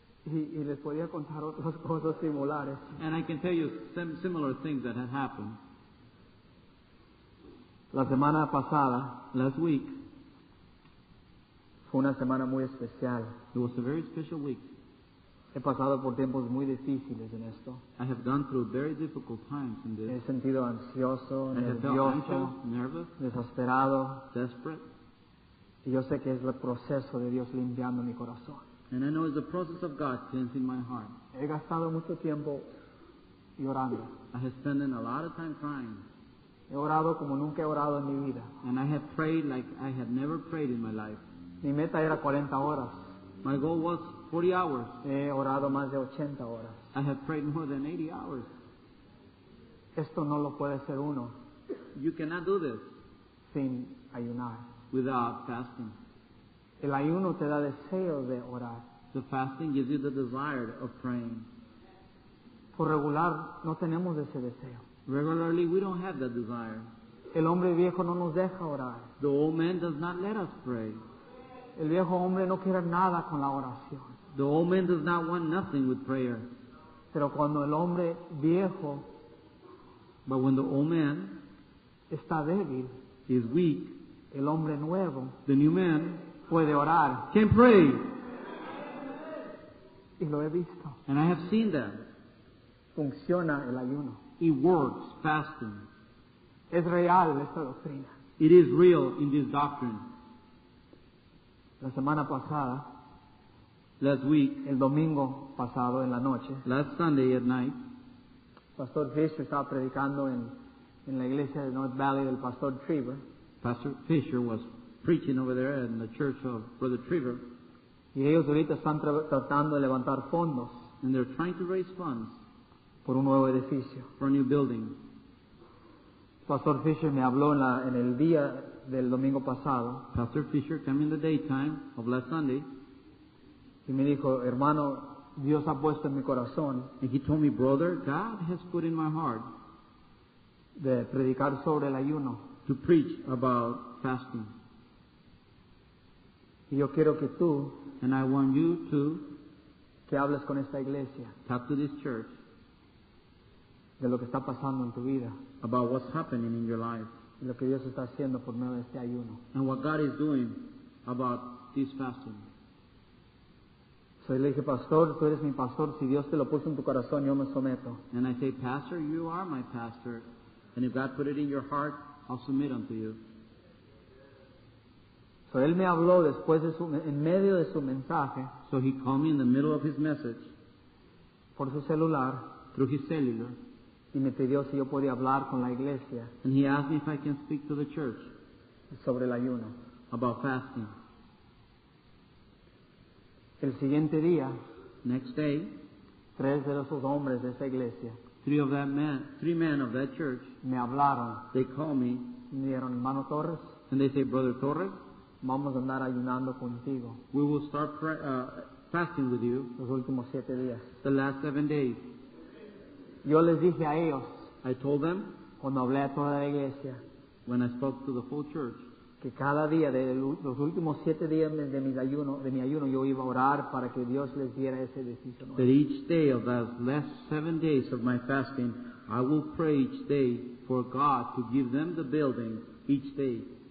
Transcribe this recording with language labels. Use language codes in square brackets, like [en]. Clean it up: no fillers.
[es] Y les podía contar otras cosas similares. [en] And I can tell you some similar things that had happened. [es] La semana pasada [en] Last week, [es] fue una semana muy especial. [en] it was a very special week. [es] He pasado por tiempos muy difíciles en esto. [en] I have gone through very difficult times in [es] Me [en] this. [es] he sentido ansioso, [en] I have felt [es] nervioso, [en] anxious, nervous, [es] desesperado. [en] desperate. [es] Y yo sé que es el proceso de Dios limpiando mi corazón. [en] And I know it's the process of God cleansing my heart. [es] He gastado mucho tiempo llorando. [en] I have spent a lot of time crying. [es] He orado como nunca he orado en mi vida. [en] And I have prayed like I have never prayed in my life. [es] Mi meta era 40 horas. [en] My goal was 40 hours. [es] He orado más de 80 horas. [en] I have prayed more than 80 hours. [es] Esto no lo puede hacer uno [en] You cannot do this [es] sin ayunar. [en] without fasting. [es] El ayuno te da deseo de orar. [en] The fasting gives you the desire of praying. [es] Por regular no tenemos ese deseo. [en] Regularly, we don't have that desire. [es] El hombre viejo no nos deja orar. [en] The old man does not let us pray. [es] El viejo hombre no quiere nada con la oración. [en] The old man does not want nothing with prayer. [es] Pero cuando el hombre viejo [en] But when the old man [es] está débil, [en] is weak, [es] el hombre nuevo [en] the new man [es] puede orar. [en] can pray. [es] Y lo he visto. [en] And I have seen that. [es] Funciona el ayuno. [en] It works, fasting. [es] Es real esta doctrina. [en] It is real in this doctrine. [es] La semana pasada, [en] Last week, [es] el domingo pasado en la noche, [en] last Sunday at night, [es] Pastor Fisher estaba predicando en la iglesia de North Valley del Pastor Trevor. [en] Pastor Fisher was preaching over there in the church of Brother Trevor, [es] Y ellos ahorita están tratando de levantar fondos [en] and they're trying to raise funds [es] por un nuevo edificio. [en] for a new building. [es] Pastor Fisher me habló en el día del domingo pasado [en] Pastor Fisher came in the daytime of last Sunday, [es] y me dijo, hermano, Dios ha puesto en mi corazón [en] and he told me, brother, God has put in my heart [es] de predicar sobre el ayuno. [en] to preach about fasting. [es] Y yo quiero que tú, [en] And I want you to [es] que hables con esta iglesia [en] talk to this church [es] de lo que está pasando en tu vida, [en] about what's happening in your life [es] de lo que Dios está haciendo por medio de este ayuno. [en] and what God is doing about this fasting. [es] So le dije, pastor, tú eres mi pastor, si Dios te lo puso en tu corazón, yo me someto. [en] And I say, Pastor, you are my pastor, and if God put it in your heart, I'll submit unto you. [es] So él me habló después en medio de su mensaje, [en] So he called me in the middle of his message [es] por su celular, [en] through his cellular, [es] y me pidió si yo podía hablar con la iglesia [en] and he asked me if I can speak to the church [es] sobre el ayuno. [en] about fasting. [es] El siguiente día, [en] Next day, [es] 3 de esos hombres de esa iglesia [en] three men of that church, [es] me hablaron [en] they call me [es] y me dijeron, hermano Torres, [en] and they say, Brother Torres, [es] vamos a andar ayunando contigo [en] we will start fasting with you [es] los últimos 7 días. [en] the last 7 days. [es] Yo les dije a ellos, [en] I told them, [es] cuando hablé a toda la iglesia, [en] when I spoke to the full church, [es] que cada día de los últimos 7 días de mi ayuno yo iba a orar para que Dios les diera ese edificio [en] that [es] nuevo. [en] each day of those last 7 days of my fasting, I will pray each day for God to give them the building each day.